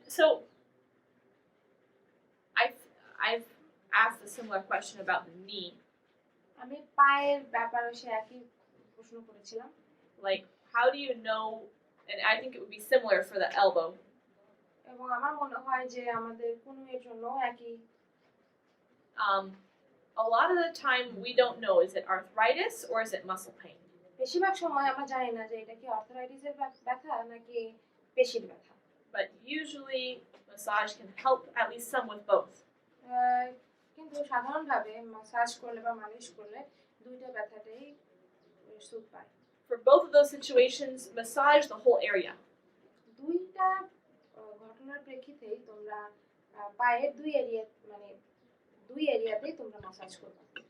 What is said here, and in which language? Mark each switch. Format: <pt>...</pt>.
<en>So I've asked a similar question about the knee.</en> <bn>আমি পায়ের ব্যাপারে সে একই প্রশ্ন করেছিলাম।</bn> <en>Like, how do you know? And I think it would be similar for the elbow.</en> <bn>এবং আমার মনে হয় যে আমাদের কনুইয়ের জন্য একই।</bn> <en>A lot of the time we don't know, is it arthritis or is it muscle pain?</en> <bn>বেশিরভাগ সময় আমরা জানি না যে এটা কি আর্থ্রাইটিসের ব্যথা নাকি পেশির ব্যথা।</bn> <en>But usually massage can help at least some with both.</en> <bn>কিন্তু সাধারণভাবে মাসাজ করলে বা মালিশ করলে দুইটা ব্যথাটাই সুখ পায়।</bn> <en>For both of those situations, massage the whole area.</en> <bn>দুইটা ঘটনার প্রেক্ষিতেই তোমরা পায়ের দুই এরিয়াতেই তোমরা মাসাজ করবে।</bn>